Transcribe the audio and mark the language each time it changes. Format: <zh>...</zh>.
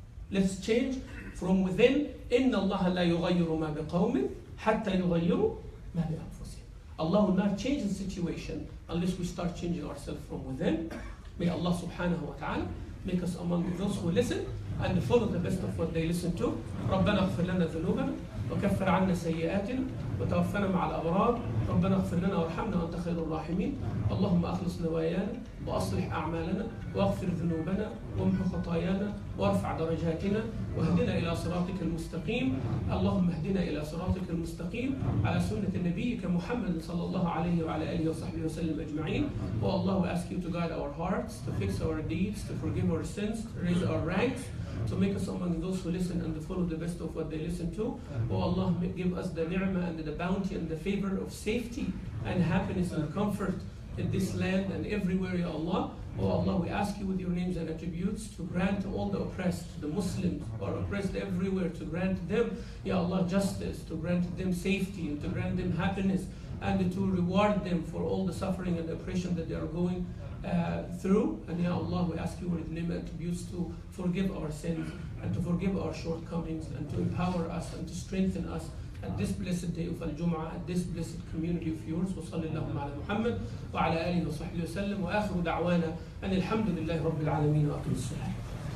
<en>Let's change from within.</en> <ar>إِنَّ اللَّهَ لَا يُغَيِّرُ مَا بِقَوْمٍ حَتَّى يُغَيِّرُوا مَا بِأَنفُسِهِمْ.</ar> <en>Allah will not change the situation unless we start changing ourselves from within. May Allah subhanahu wa ta'ala make us among those who listen and follow the best of what they listen to.</en> <ar>ربنا اغفر لنا ذنوبنا وكفر عنا سيئاتنا وتوفنا مع الأبرار. ربنا اغفر لنا وارحمنا وأنت خير الراحمين. اللهم أخلص نوايانا وأصلح أعمالنا واغفر ذنوبنا وامحو خطايانا وارفع درجاتنا واهدنا إلى صراطك المستقيم. اللهم اهدنا إلى صراطك المستقيم على سنة نبيك محمد صلى الله عليه وعلى آله وصحبه وسلم أجمعين.</ar> <en>Oh Allah, we ask you to guide our hearts, to fix our deeds, to forgive our sins, to raise our ranks, to make us among those who listen and to follow the best of what they listen to. Oh Allah, give us the ni'mah and the bounty and the favor of safety and happiness and comfort in this land and everywhere, Ya Allah. Oh Allah, we ask you with your names and attributes to grant all the oppressed, the Muslims who are oppressed everywhere, to grant them, Ya Allah, justice, to grant them safety, and to grant them happiness, and to reward them for all the suffering and oppression that they are going through. And Ya Allah, we ask you with name and attributes to forgive our sins and to forgive our shortcomings and to empower us and to strengthen us at this blessed day of Al-Jum'ah, at this blessed community of yours.</en> <ar>وصلى اللهم على محمد وعلى آله وصحبه وسلم وآخر دعوانا أن الحمد لله رب العالمين وأقم الصلاة.</ar>